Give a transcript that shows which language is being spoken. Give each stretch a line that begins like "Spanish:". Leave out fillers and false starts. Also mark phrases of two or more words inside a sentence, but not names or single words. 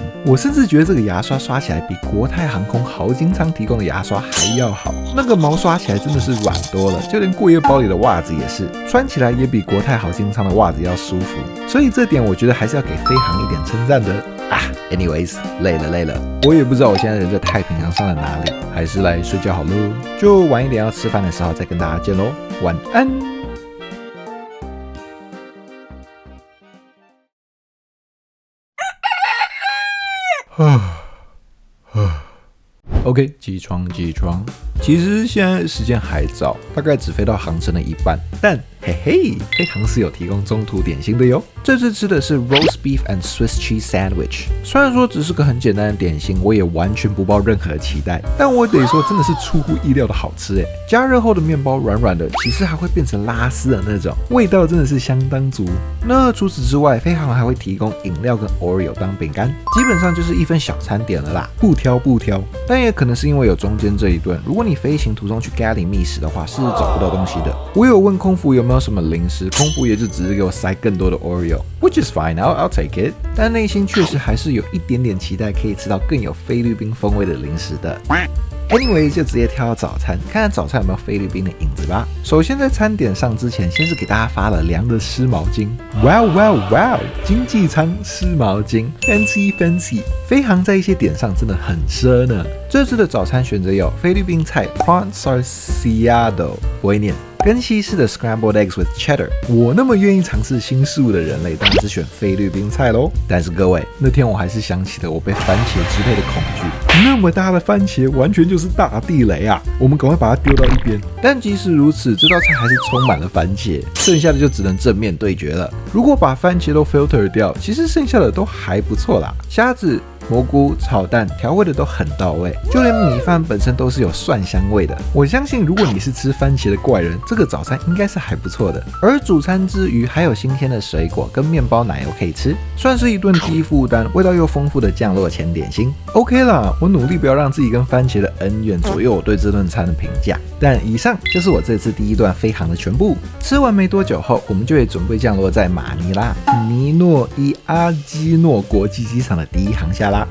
Chinese: 我甚至覺得這個牙刷刷起來比國泰航空豪金艙提供的牙刷還要好，那個毛刷起來真的是軟多了，就連過夜包裡的襪子也是，穿起來也比國泰豪金艙的襪子要舒服。所以這點我覺得還是要給飛航一點稱讚的。Anyways，累了，我也不知道我現在人在太平洋上的哪裡，還是來睡覺好嘍，就晚一點要吃飯的時候再跟大家見嘍，晚安。OK， 起床。其實現在時間還早，大概只飛到航程的一半，但嘿嘿，飛航是有提供中途點心的喲。這次吃的是
English: roast beef and Swiss cheese sandwich，
Chinese: 雖然說只是個很簡單的點心，我也完全不抱任何期待，但我得說真的是出乎意料的好吃誒。加熱後的麵包軟軟的，其實還會變成拉絲的那種，味道真的是相當足。那除此之外，飛航還會提供飲料跟 Oreo 當餅乾，基本上就是一份小餐點了啦，不挑。但也可能是因為有中間這一頓，如果你飛行途中去咖喱覓食的話，是找不到東西的。我有問空服有沒有什麼零食，空服也就只是給我塞更多的 Oreo，
English: which is fine， I'll take it。
Chinese: 但內心確實還是有一點點期待，可以吃到更有菲律賓風味的零食的。Anyway， 就直接挑到早餐，看看早餐有沒有菲律賓的影子吧。首先在餐點上之前，先是給大家發了涼的濕毛巾。哇！經濟艙濕毛巾 ，fancy。飛航在一些點上真的很奢呢。這次的早餐選擇有菲律賓菜
English: prawn salciado，
Chinese: 不會念。跟西式的
English: scrambled eggs with cheddar，
Chinese: 我那麼願意嘗試新事物的人類，當然是選菲律賓菜嘍。但是各位，那天我還是想起了我被番茄支配的恐懼。那麼大的番茄，完全就是大地雷啊！我們趕快把它丟到一邊。但即使如此，這道菜還是充滿了番茄，剩下的就只能正面對決了。如果把番茄都 filter 掉，其實剩下的都還不錯啦。蝦子、蘑菇、炒蛋調味的都很到位，就連米飯本身都是有蒜香味的。我相信如果你是吃番茄的怪人，這個早餐應該是還不錯的。而主餐之餘還有新鮮的水果跟麵包奶油可以吃，算是一頓低負擔、味道又豐富的降落前點心。OK 啦，我努力不要讓自己跟番茄的恩怨左右我對這頓餐的評價。但以上就是我這次第一段飛航的全部。吃完沒多久後，我們就會準備降落在馬尼拉尼諾伊阿基諾國際機場的第一航廈啦。